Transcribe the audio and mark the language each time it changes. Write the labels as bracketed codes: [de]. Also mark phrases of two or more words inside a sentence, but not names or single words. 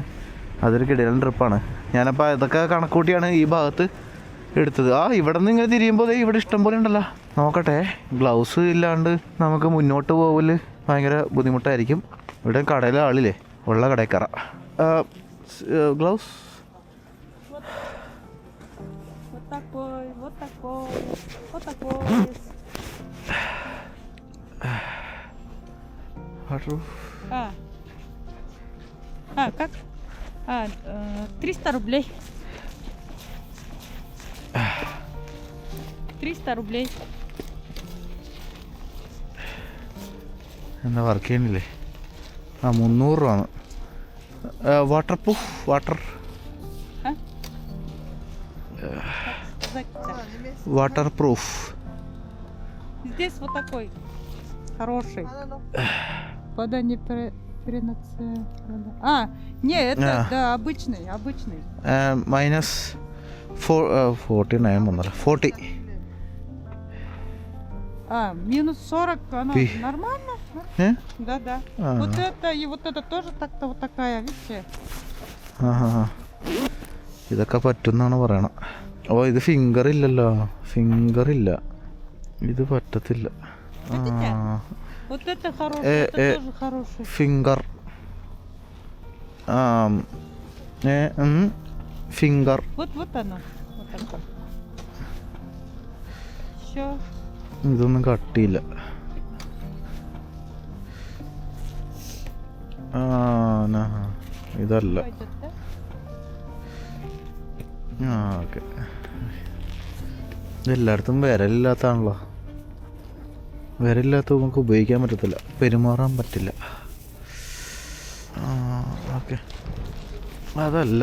[ml] അതൊരു കിടിലൻ ട്രിപ്പാണ്. ഞാനപ്പോൾ ഇതൊക്കെ കണക്കൂട്ടിയാണ് ഈ ഭാഗത്ത് എടുത്തത്. ഇവിടെ നിന്ന് ഇങ്ങനെ തിരിയുമ്പോൾ ഇവിടെ ഇഷ്ടം പോലെ ഉണ്ടല്ലോ. നോക്കട്ടെ. ഗ്ലൗസ് ഇല്ലാണ്ട് നമുക്ക് മുന്നോട്ട് പോകല് ഭയങ്കര ബുദ്ധിമുട്ടായിരിക്കും. ഇവിടെ കടയിലെ ആളില്ലേ, ഉള്ള കടയിൽ കയറാം. ഗ്ലൗസ് [ru] как? 300 рублей. 300 рублей. [ml] എന്താ വർക്ക് ചെയ്യണില്ലേ? 300 രൂപയാണ്. [en] water proof, water proof. [ru] Здесь вот такой хороший. Вода не 13. А, не, это да, обычный. [ml] മൈനസ് 49 വന്നല്ലോ 40. [ru] А, минус 40, оно нормально? Да. А. Вот это и вот это тоже так-то вот такая, видите? [ml] ഇതൊക്കെ പറ്റുന്നാണ് പറയണം. ഓ ഇത് ഫിംഗർ ഇല്ലല്ലോ, ഇത് പറ്റത്തില്ല. [ru] Хотите? Вот это хороший, это тоже хороший. [en] finger finger [ru] Вот оно. Вот такое. Еще. [ml] ഇതൊന്നും കട്ടിയില്ല. ഇതല്ല. [ru] Пойдет, да? [ml] ഓക്കെ. ഇതെല്ലായിടത്തും വിരലില്ലാത്താണല്ലോ. വിരലില്ലാത്ത നമുക്ക് ഉപയോഗിക്കാൻ പറ്റത്തില്ല, പെരുമാറാൻ പറ്റില്ല. ഓക്കെ, അതല്ല.